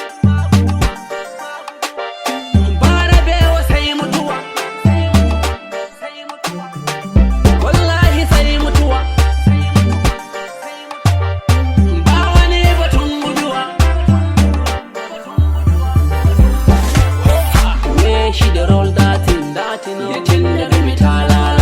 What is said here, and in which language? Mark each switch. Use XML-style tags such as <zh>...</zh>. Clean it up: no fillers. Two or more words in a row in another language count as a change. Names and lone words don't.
<ha>ba rabewa sai mutuwa, wallahi sai mutuwa, ba wani batun guduwa.</ha> <pcm>The way she dey roll that thing, the thing dey give me talala.</pcm>